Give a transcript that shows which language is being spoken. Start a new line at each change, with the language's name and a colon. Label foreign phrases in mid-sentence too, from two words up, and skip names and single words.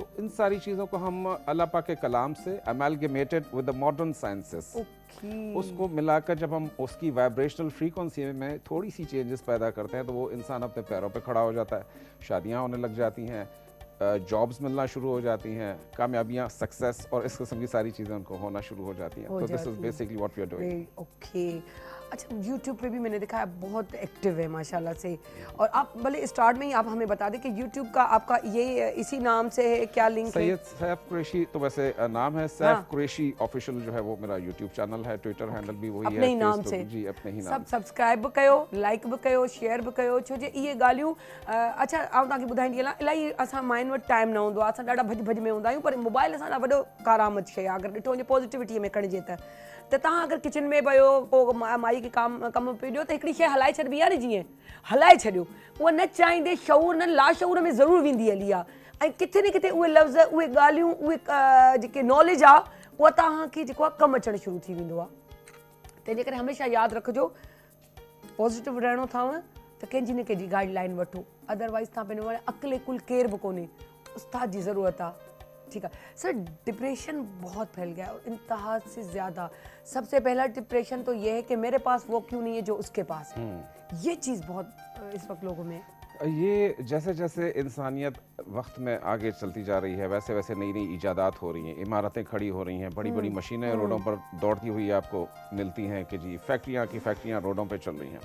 Urdu: تو ان ساری چیزوں کو ہم اللہ پاک کے کلام سے
English: amalgamated with the modern sciences,
Urdu: اس کو ملا کر جب ہم اس کی
English: vibrational frequency
Urdu: میں تھوڑی سی چینجز پیدا کرتے ہیں تو وہ انسان اپنے پیروں پہ کھڑا ہو جاتا ہے، شادیاں ہونے لگ جاتی ہیں، جابز ملنا شروع ہو جاتی ہیں، کامیابیاں، سکسیس اور اس قسم کی ساری چیزیں ان کو ہونا شروع ہو جاتی ہیں.
English: so this is basically what we are doing. ओके,
Urdu: اچھا، YouTube پہ بھی میں نے دیکھا ہے بہت ایکٹو ہے ماشاءاللہ سے. اور آپ بھلے سٹارٹ میں ہی آپ ہمیں بتا دیں کہ YouTube کا آپکا یہ اسی نام سے ہے، کیا لنک ہے? سید سیف قریشی تو ویسے نام ہے، سیف قریشی آفیشل جو ہے وہ میرا YouTube چینل ہے,
English: Twitter handle
Urdu: بھی وہی ہے, اپنے ہی نام سے. جی اپنے ہی نام.
Sindhi: सब सब्सक्राइब भी कयो, लाइक भी कयो, शेयर भी कयो, छो जे इहे ॻाल्हियूं अच्छा आउं तव्हांखे ॿुधाईंदी हलां, इलाही असां माइनि वटि टाइम न हूंदो आहे, असां ॾाढा भॼ में हूंदा आहियूं, पर मोबाइल असां ॾाढो वॾो कारआमद शइ आहे अगरि ॾिठो वञे पॉज़िटिविटीअ में खणिजे त तव्हां अगरि किचन में वियो, को माई खे कमु पियो ॾियो त हिकिड़ी शइ हलाए छॾिबी आहे न, जीअं हलाए छॾियो, उहा न चाहींदे शऊर न लाशऊर में ज़रूरु वेंदी हली आहे। ऐं किथे न किथे उहे लफ़्ज़, उहे ॻाल्हियूं, उहे जेके नॉलेज आहे उहा तव्हांखे जेको आहे कमु अचणु शुरू थी वेंदो आहे। तंहिंजे करे हमेशह यादि रखिजो, पॉज़िटिव रहणो अथव त कंहिंजी न कंहिंजी गाइडलाइन वठो, अदरवाइज़ तव्हां पंहिंजो अकेले कुल केर बि कोन्हे, उस्ताद जी ज़रूरत आहे।
Urdu: ٹھیک ہے سر، ڈپریشن بہت پھیل گیا اور انتہا سے زیادہ. سب سے پہلا ڈپریشن تو یہ ہے کہ میرے پاس وہ کیوں نہیں ہے جو اس کے پاس ہے. یہ چیز بہت اس وقت لوگوں میں, یہ جیسے جیسے انسانیت وقت میں آگے چلتی جا رہی ہے ویسے ویسے نئی نئی ایجادات ہو رہی ہیں، عمارتیں کھڑی ہو رہی ہیں، بڑی بڑی مشینیں روڈوں پر دوڑتی ہوئی آپکو ملتی ہیں کہ جی فیکٹریاں روڈوں پر چل رہی ہیں.